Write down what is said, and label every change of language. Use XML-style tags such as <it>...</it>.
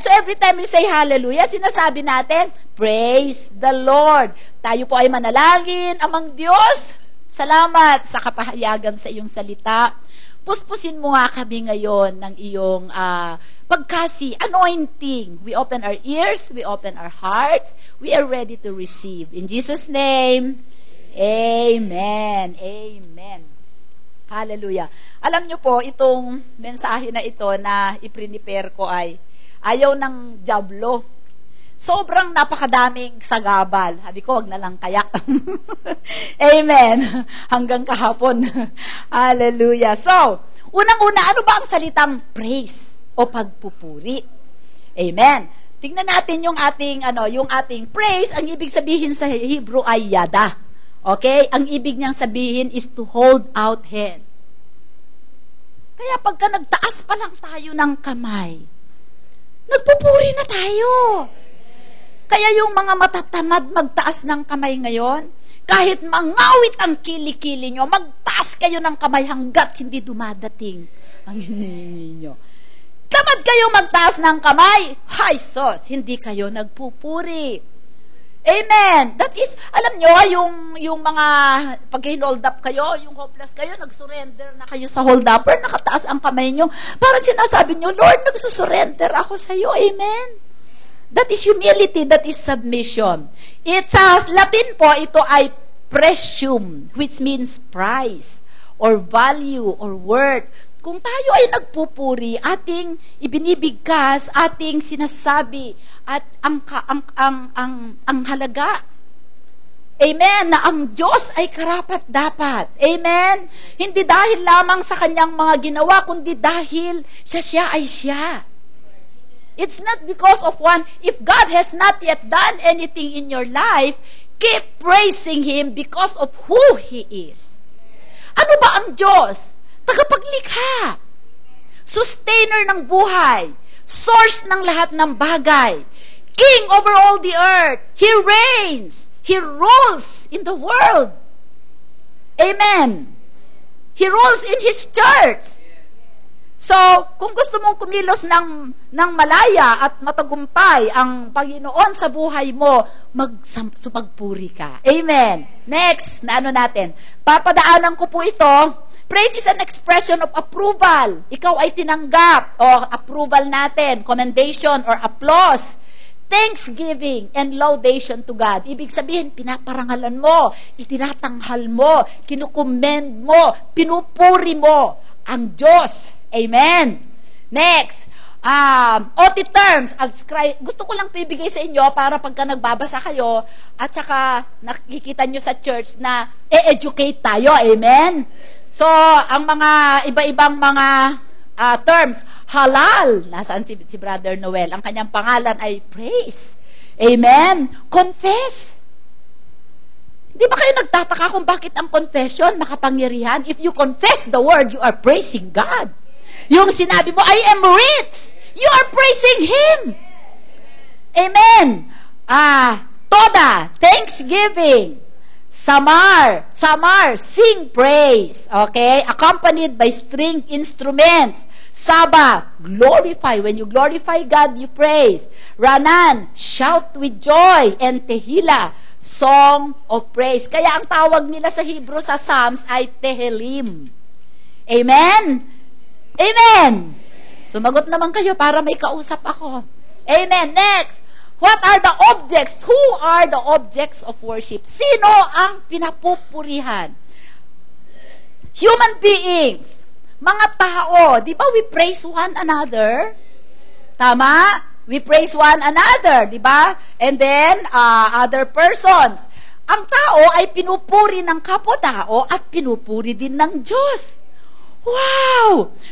<en>So every time we say hallelujah,</en> <tl>sinasabi natin,</tl> <en>praise the Lord.</en> <tl>Tayo po ay manalangin, Amang Diyos, salamat sa kapahayagan sa iyong salita. Puspusin mo nga kami ngayon ng iyong pagkasi, anointing.</tl> <en>We open our ears, we open our hearts, we are ready to receive. In Jesus' name, amen. Amen. Hallelujah.</en> <tl>Alam nyo po, itong mensahe na ito na iprepare ko ay ayaw ng diablo. Sobrang napakadaming sagabal. Sabi ko, wag na lang kaya. Amen. Hanggang kahapon. Hallelujah. So, unang-una, ano ba ang salitang praise o pagpupuri? Amen. Tingnan natin yung ating praise. Ang ibig sabihin sa Hebrew ay yada. Okay? Ang ibig niyang sabihin</tl> <en>is to hold out hands.</en> <tl>Kaya pagka nagtaas pa lang tayo ng kamay, nagpupuri na tayo. Kaya yung mga matatamad magtaas ng kamay ngayon, kahit mangawit ang kilikili nyo, magtaas kayo ng kamay hanggat hindi dumadating ang hinihingi nyo. Tamad kayo magtaas ng kamay, hay sos, hindi kayo nagpupuri. Amen. That is, alam nyo, yung mga pag-hold up kayo, yung hopeless kayo, nag-surrender na kayo sa hold upper, nakataas ang kamay nyo. Parang sinasabi nyo, Lord, nagsusurrender ako sa iyo. Amen.</tl> <en>That is humility, that is submission. It's Latin po, ito ay precium, which means price, or value, or worth.</en> <tl>Kung tayo ay nagpupuri, ating ibinibigkas, ating sinasabi, at ang halaga. Amen, na ang Diyos ay karapat-dapat. Amen? Hindi dahil lamang sa kanyang mga ginawa, kundi dahil siya ay siya.</tl> <en>It's not because of one. If God has not yet done anything in your life, keep praising Him because of who He is.</en> <tl>Ano ba ang Diyos? Tagapaglikha. Sustainer ng buhay. Source ng lahat ng bagay.</tl> <en>King over all the earth. He reigns. He rules in the world. Amen. He rules in His church.</en> <tl>So, kung gusto mong kumilos ng malaya at matagumpay ang Panginoon sa buhay mo, magpuri ka. Amen. Next, na natin. Papadaanan ko po ito.</tl> <en>Praise is an expression of approval.</en> <tl>Ikaw ay tinanggap o approval natin,</tl> <en>commendation or applause. Thanksgiving and laudation to God.</en> <tl>Ibig sabihin, pinaparangalan mo, itinatanghal mo, kinukomend mo, pinupuri mo ang Diyos. Amen.</tl> <en>Next, OT terms.</en> <tl>Gusto ko lang ito ibigay sa inyo para pagka nagbabasa kayo at saka nakikita nyo sa church na educate tayo. Amen. So, ang mga iba-ibang mga terms, halal. Nasaan si Brother Noel? Ang kanyang pangalan ay praise. Amen. Confess. Di ba kayo nagtataka kung bakit ang confession makapangyarihan?</tl> <en>If you confess the word, you are praising God.</en> <tl>Yung sinabi mo,</tl> <en>I am rich. You are praising Him. Amen. Toda, thanksgiving. Samar, sing praise. Okay? Accompanied by string instruments. Saba, glorify. When you glorify God, you praise. Ranan, shout with joy. And Tehila, song of praise.</en> <tl>Kaya ang tawag nila sa Hebrew sa Psalms ay Tehelim. Amen? Amen! Sumagot naman kayo para may kausap ako. Amen.</tl> <en>Next, what are the objects? Who are the objects of worship?</en> <tl>Sino ang pinapupurihan?</tl> <en>Human beings.</en> <tl>Mga tao. Di ba</tl> <en>we praise one another?</en> <tl>Tama?</tl> <en>We praise one another,</en> <tl>di ba?</tl> <en>And then, other persons.</en> <tl>Ang tao ay pinupuri ng kapwa-tao at pinupuri din ng Diyos. Wow!</tl>